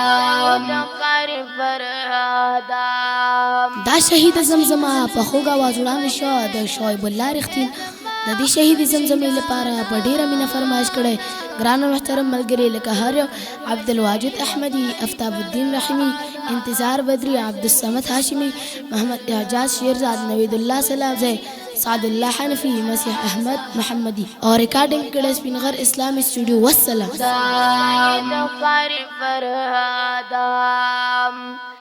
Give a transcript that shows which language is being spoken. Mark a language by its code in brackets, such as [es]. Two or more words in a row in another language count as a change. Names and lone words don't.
[ps] دا شهید زمزمه په خوږ اواز وړاندې شوه د شعیب الله رښتین د دې شهید زمزمې لپاره په ډېره مینه فرمایش کړی ګران محترم ملګري لکه هر یو عبدالواجد احمدي افتاب الدین رحیمي انتظار بدری عبدالصمد هاشمی محمد اعجاز شیرزاد نوید الله سلامزی سعد الله حنفی مسیح احمد محمدی اور ریکارڈنگ کڑے سپینغر اسلامی اسٹوڈیو والسلام